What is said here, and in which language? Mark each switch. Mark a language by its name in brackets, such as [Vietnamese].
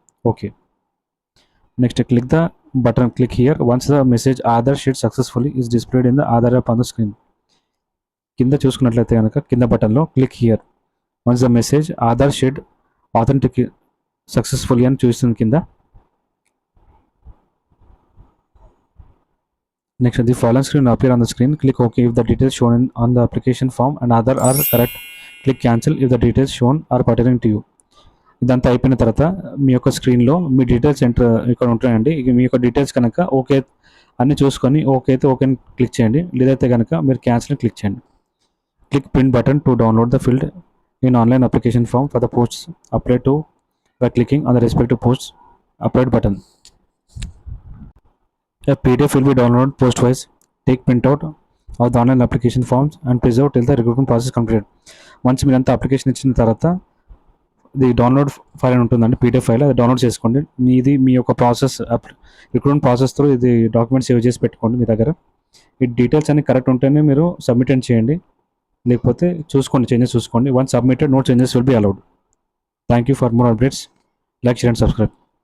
[English] Okay, next click the button. Click here. Once the message Aadhaar shared successfully is displayed in the Aadhaar app on the screen. [Telugu] కింద చూసుకున్నట్లయితే కనుక కింద బటన్లో click here. [English] once the message Aadhaar shared authentic successfully [Telugu] అని చూపిస్తుంది కింద. [English] Next, the following screen will appear on the screen. Click OK if the details shown on the application form and other are correct. Click cancel if the details shown are pertinent to you. [Telugu] ఇదంతా అయిపోయిన తర్వాత మీ యొక్క స్క్రీన్లో మీ details enter ఇక్కడ ఉంటాయండి. మీ యొక్క details కనుక okay అన్ని చూసుకొని ఓకే అయితే ఓకే క్లిక్ చేయండి, లేదైతే కనుక మీరు క్యాన్సిల్ క్లిక్ చేయండి. [English] Click print button to download the field in online application form for the posts apply to by clicking on the respective posts applied button. A PDF will be downloaded post-wise. Take printout of the online application forms and preserve till the recruitment process completed. Once [Telugu] మీరంతా application ఇచ్చిన తర్వాత ఇది download file అని ఉంటుందండి, PDF file, అది download చేసుకోండి. మీది మీ యొక్క ప్రాసెస్ రిక్రూట్మెంట్ ప్రాసెస్తో ఇది డాక్యుమెంట్ సేవ్ చేసి పెట్టుకోండి మీ దగ్గర. ఈ డీటెయిల్స్ అన్ని కరెక్ట్ ఉంటేనే మీరు సబ్మిట్ అని చేయండి, లేకపోతే చూసుకోండి, చేంజెస్ చూసుకోండి. [English] Once submitted, no changes will be allowed. Thank you for more updates. Like, share and subscribe.